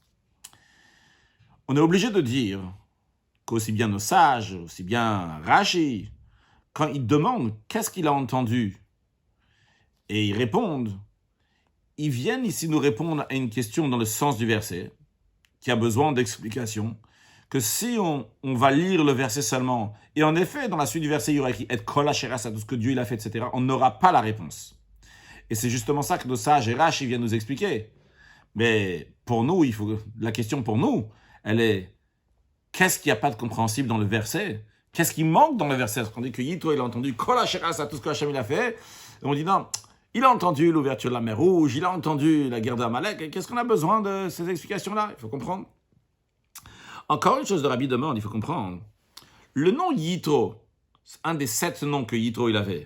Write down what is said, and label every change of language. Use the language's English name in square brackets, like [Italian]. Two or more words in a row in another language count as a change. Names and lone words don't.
[French] On est obligé de dire qu'aussi bien nos sages, aussi bien Rashi, quand ils demandent qu'est-ce qu'il a entendu et ils répondent, ils viennent ici nous répondre à une question dans le sens du verset qui a besoin d'explication. Que si on va lire le verset seulement, et en effet, dans la suite du verset, il y aura écrit « [Hebrew] את כל אשר עשה [French] » tout ce que Dieu il a fait, etc., on n'aura pas la réponse. Et c'est justement ça que nos sages et Rashi viennent nous expliquer. Mais pour nous, la question pour nous, elle est qu'est-ce qu'il n'y a pas de compréhensible dans le verset? Qu'est-ce qui manque dans le verset? On dit que Yitro, il a entendu « [Hebrew] כל אשר עשה [French] » tout ce que Hachem il a fait, et on dit non, il a entendu l'ouverture de la mer Rouge, il a entendu la guerre d'Amalek, qu'est-ce qu'on a besoin de ces explications-là? Il faut comprendre. Encore une chose de Rabbi demande, il faut comprendre. Le nom Yitro, c'est un des 7 noms que Yitro il avait.